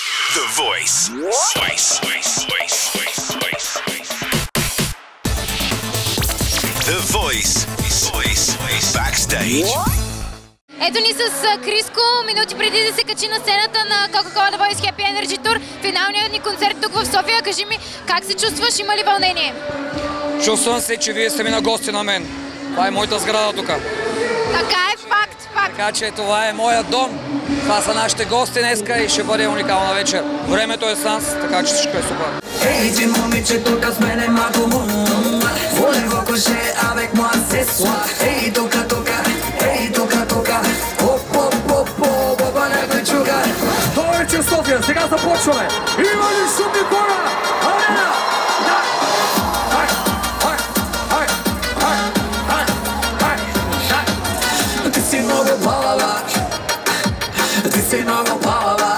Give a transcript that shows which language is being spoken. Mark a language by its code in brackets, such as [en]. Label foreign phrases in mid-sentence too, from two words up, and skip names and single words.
[en] The Voice. The Voice. Backstage. [bg] Ето ни с Криско, минути преди да се качи на сцената на Coca-Cola The Voice Happy Energy Tour, финалният ни концерт тук в София. Кажи ми, как се чувстваш? Има ли вълнение? Чувствам се, че вие сте ми на гости на мен. Това е моята сграда тук. Така е, факт. Така че това е моят дом. Това са нашите гости днеска и ще бъде уникална вечер. Времето е с нас, така че всичко е супер. Ей, ти момиче, тук с мен е малко [fr] Volevo coche avec moi ce soir. [bg] Ей, тука, ей, тука, Опа, някой чука. Това вече София, сега започваме. Има ли шумни хора? Арена! Ти си много палава.